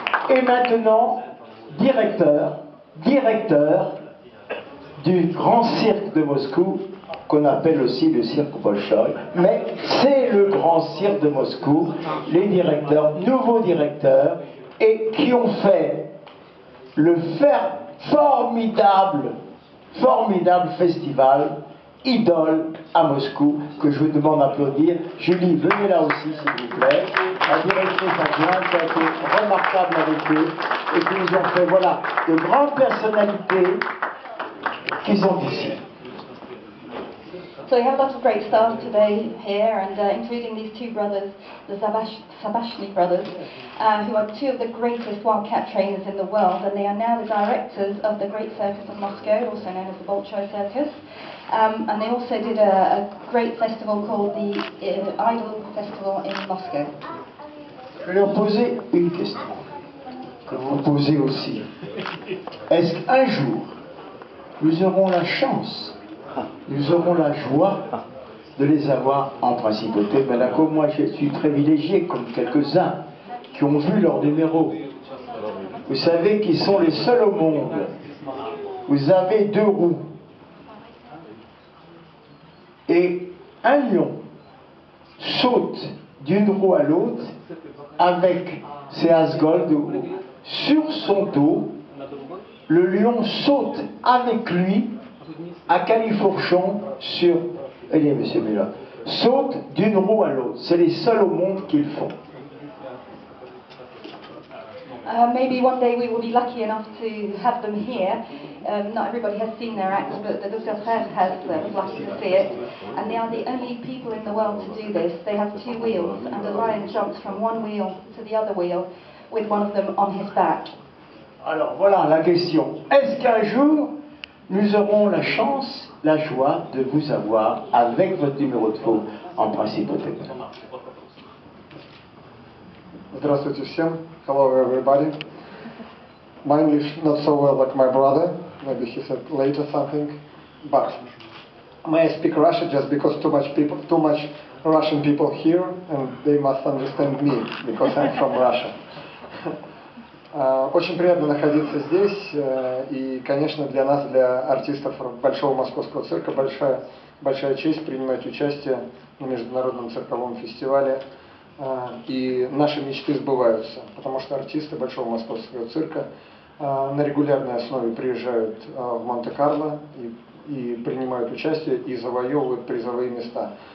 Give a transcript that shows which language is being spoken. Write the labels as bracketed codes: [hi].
[fr] Et maintenant, directeur du grand cirque de Moscou, qu'on appelle aussi le cirque Bolchoï, mais c'est le grand cirque de Moscou, les directeurs, nouveaux directeurs, et qui ont fait le formidable festival Idole à Moscou, que je vous demande d'applaudir. Julie, venez là aussi, s'il vous plaît. La directrice adjointe a été remarquable avec eux, et qui nous ont fait, voilà, de grandes personnalités qui sont ici. [en] So we have a lot of great stars today here, and including these two brothers, the Zabashny brothers, who are two of the greatest wildcat trainers in the world, and they are now the directors of the Great Circus of Moscow, also known as the Bolshoi Circus. And they also did a great festival called the Idol Festival in Moscow. [fr] Je vais leur poser une question, que vous posez aussi. Est-ce qu'un jour, nous aurons la chance, nous aurons la joie de les avoir en principauté de Monaco? Moi, je suis privilégié, comme quelques-uns qui ont vu leur numéro. Vous savez qu'ils sont les seuls au monde. Vous avez deux roues. Et un lion saute d'une roue à l'autre avec ses Asgold sur son dos. Le lion saute avec lui à califourchon sur... Allez, monsieur Miller. Saute d'une roue à l'autre. C'est les seuls au monde qui le font. [en] Maybe one day we will be lucky enough to have them here. Not everybody has seen their acts, but the Douceur was lucky to see it. And they are the only people in the world to do this. They have two wheels, and the lion jumps from one wheel to the other wheel with one of them on his back. [fr] Alors voilà la question. Est-ce qu'un jour, nous aurons la chance, la joie de vous avoir avec votre numéro de faux en principauté? [ru] Здравствуйте всем. [en] Hello everybody. My English not so well like my brother. Maybe he said later something. But may I speak Russian just because too much Russian people here, and they must understand me because I'm from Russia. [ru] Очень приятно находиться здесь, и, конечно, для нас, для артистов Большого Московского цирка, большая честь принимать участие на международном цирковом фестивале. И наши мечты сбываются, потому что артисты Большого Московского цирка на регулярной основе приезжают в Монте-Карло и принимают участие и завоевывают призовые места.